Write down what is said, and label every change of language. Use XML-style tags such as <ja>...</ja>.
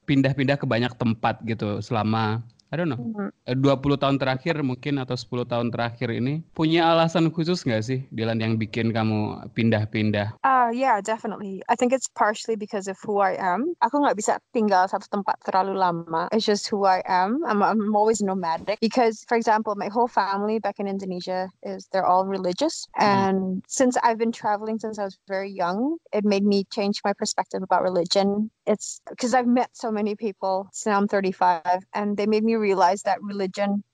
<id>Pindah-pindah ke banyak tempat gitu selama</id> <en>I don't know,</en> <id>20 tahun terakhir mungkin atau 10 tahun terakhir ini. Punya alasan khusus nggak sih, Dylan, yang bikin kamu pindah-pindah?</id> <en>Yeah, definitely. I think it's partially because of who I am.</en> <id>Aku nggak bisa tinggal satu tempat terlalu lama.</id> <en>It's just who I am. I'm always nomadic. Because, for example, my whole family back in Indonesia they're all religious. And since I've been traveling since I was very young, it made me change my perspective about religion. It's because I've met so many people, so now I'm 35, and they made me realize that religion</en>